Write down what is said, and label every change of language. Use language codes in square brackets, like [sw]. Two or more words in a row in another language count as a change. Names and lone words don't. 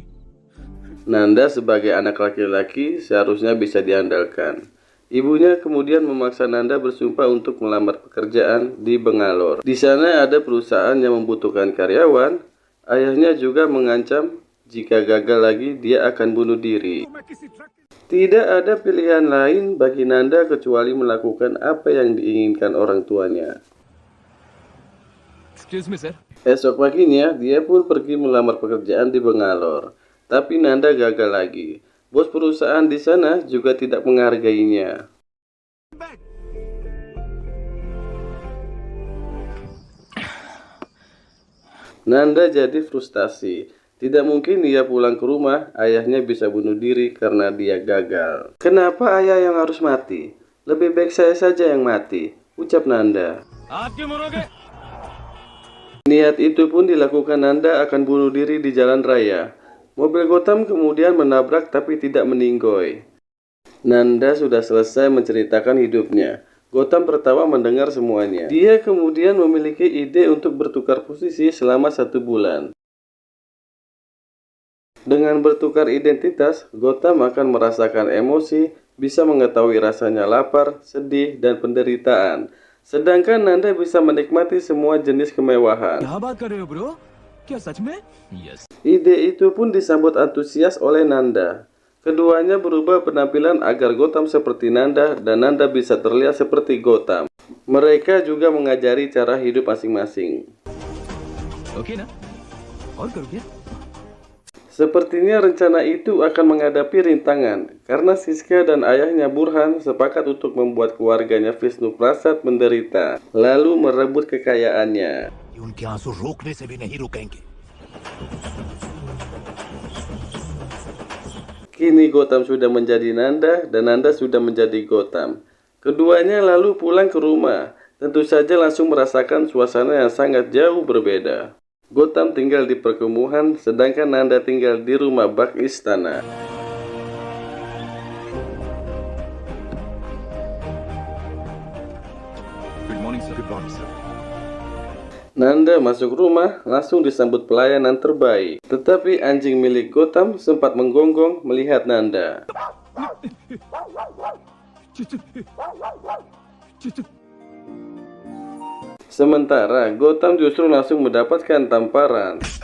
[id] Nanda sebagai anak laki-laki seharusnya bisa diandalkan. Ibunya kemudian memaksa Nanda bersumpah untuk melamar pekerjaan di Bangalore. Di sana ada perusahaan yang membutuhkan karyawan. Ayahnya juga mengancam jika gagal lagi dia akan bunuh diri. [hi] मैं किसी ट्रक [id] Tidak ada pilihan lain bagi Nanda kecuali melakukan apa yang diinginkan orang tuanya. [en] excuse me sir. [id] Esok paginya, dia pun pergi melamar pekerjaan di Bangalore. Tapi Nanda gagal lagi. Bos perusahaan di sana juga tidak menghargainya. Nanda jadi frustasi. Tidak mungkin dia pulang ke rumah, ayahnya bisa bunuh diri karena dia gagal. Kenapa ayah yang harus mati? Lebih baik saya saja yang mati, ucap Nanda. [hi] आप क्यों मरोगे? [id] Niat itu pun dilakukan. Nanda akan bunuh diri di jalan raya. Mobil Gotham kemudian menabrak tapi tidak meninggoy. Nanda sudah selesai menceritakan hidupnya. Gotham tertawa mendengar semuanya. Dia kemudian memiliki ide untuk bertukar posisi selama 1 bulan. Dengan bertukar identitas, Gotham akan merasakan emosi, bisa mengetahui rasanya lapar, sedih, dan penderitaan. Sedangkan Nanda bisa menikmati semua jenis kemewahan. [hi] क्या बात कर रहे हो ब्रो? क्या सच में? यस [id] Ide itu pun disambut antusias oleh Nanda. Keduanya berubah penampilan agar Gotham seperti Nanda dan Nanda bisa terlihat seperti Gotham. Mereka juga mengajari cara hidup masing-masing. [hi] ओके ना और करो क्या [id] Sepertinya rencana itu akan menghadapi rintangan karena Siska dan ayahnya Burhan sepakat untuk membuat keluarganya Vishnu Prasad menderita, lalu merebut kekayaannya. [hi] उनके आंसू रोकने से भी नहीं रुकेंगे। [id] Kini Gotham sudah menjadi Nanda dan Nanda sudah menjadi Gotham. Keduanya lalu pulang ke rumah, tentu saja langsung merasakan suasana yang sangat jauh berbeda. Gotham tinggal di perkumuhan, sedangkan Nanda tinggal di rumah bak istana. [en] good morning sir good morning sir [id] Nanda masuk rumah, langsung disambut pelayanan terbaik. Tetapi anjing milik Gotham sempat menggonggong melihat Nanda. Sementara Gotham justru langsung mendapatkan tamparan.